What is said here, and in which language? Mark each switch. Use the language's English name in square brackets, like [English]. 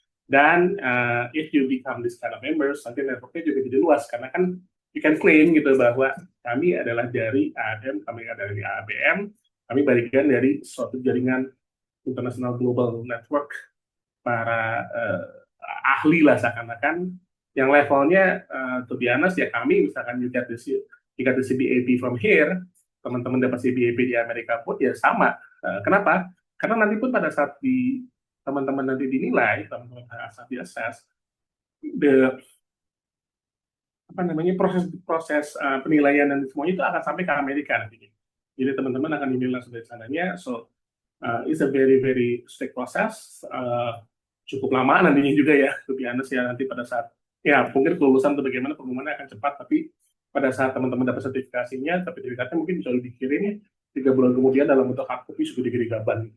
[Indonesian] Dan [English] if you become this kind of members, [Indonesian] nanti networknya juga jadi luas karena kan [English] you can claim [Indonesian] gitu bahwa kami adalah dari ADM, kami adalah dari ABM, kami bagian dari suatu jaringan [English] international global network [Indonesian] para ahli lah seakan-akan yang levelnya [English] to be honest [Indonesian] ya kami misalkan juga [English] the CBAP from here, [Indonesian] teman-teman dapat CBAP di Amerika pun ya sama. Kenapa? Karena nanti pun pada saat teman-teman nanti dinilai, teman-teman saat di-assess, apa namanya proses penilaian dan semuanya itu akan sampai ke Amerika nanti. Jadi teman-teman akan dinilai dari sananya. [English] So it's a very very strict process. [Indonesian] Cukup lama nantinya juga ya. [English] To be honest [Indonesian] ya nanti pada saat ya mungkin kelulusan atau bagaimana pengumumannya akan cepat, tapi pada saat teman-teman dapat sertifikatnya mungkin bisa dikirim 3 bulan kemudian dalam bentuk hard copy sudah digaban.